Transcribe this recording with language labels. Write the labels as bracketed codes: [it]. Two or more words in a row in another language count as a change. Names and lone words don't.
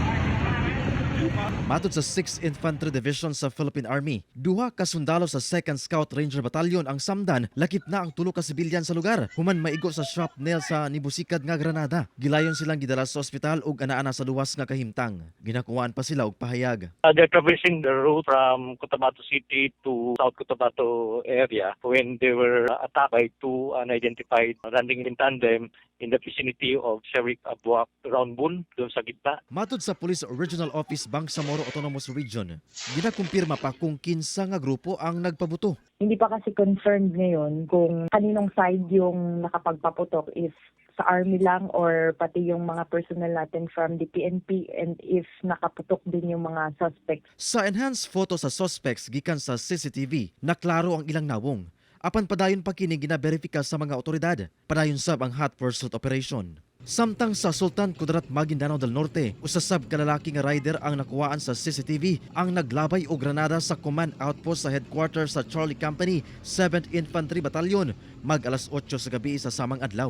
[ceb] Matod sa 6th Infantry Division sa Philippine Army, duha ka sundalo sa 2nd Scout Ranger Battalion ang samdan, lakip na ang tulo ka sibilyan sa lugar, human maigo sa shrapnel sa nibusikad nga granada. Gilayon silang gidala sa ospital ug anaa sa luwas nga kahimtang. Ginakuwaan pa sila og pahayag. [en] They're traversing the route from Cotabato City to South Cotabato area when they were attacked by two unidentified running in tandem in the vicinity of Sharif Agwak, Roundbun, [tl] doon sa gitna. [ceb] Matod sa Police Regional Office Bangsamoro Autonomous Region, ginakumpirma pa kung kinsa nga grupo ang nagpabuto. [tl] Hindi pa kasi confirmed ngayon kung kaninong side yung nakapagpaputok, if sa army lang or pati yung mga personnel natin [en] from the PNP, [tl] and if nakaputok din yung mga suspects. [ceb] Sa enhanced photo sa suspects gikan sa CCTV, naklaro ang ilang nawong. Apan padayon pa kini ginaberifika sa mga otoridad. Padayon sab ang [en] hot pursuit operation. [ceb] Samtang sa Sultan Kudarat, Maguindanao del Norte, usasab ka lalaki nga rider ang nakuhaan sa CCTV ang naglabay og granada sa [en] command outpost [ceb] sa headquarters sa Charlie Company, 7th Infantry Battalion, mag-alas 8 sa gabi sa samang adlaw.